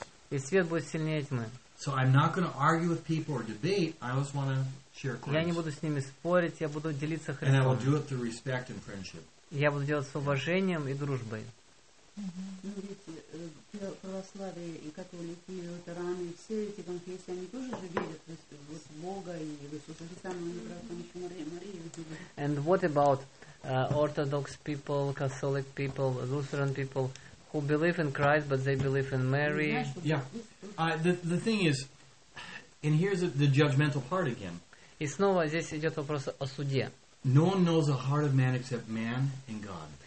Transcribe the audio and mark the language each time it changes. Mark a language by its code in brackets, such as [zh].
[ru] И свет будет сильнее тьмы. Я не буду с ними спорить, я буду делиться Христом. Я буду делать с уважением и дружбой. Ну, видите, православие и католики, и лютераны, и все эти конфессии, они тоже же верят, то есть, вот, в Бога и в Иисуса Христа, но они, правда, там еще Мария видели. [en] And what about orthodox people, catholic people, lutheran people, who believe in Christ, but they believe in Mary? The thing is, and here's the judgmental part again. [ru] И снова здесь идет вопрос о суде. [en] No one knows the heart of man except man and God.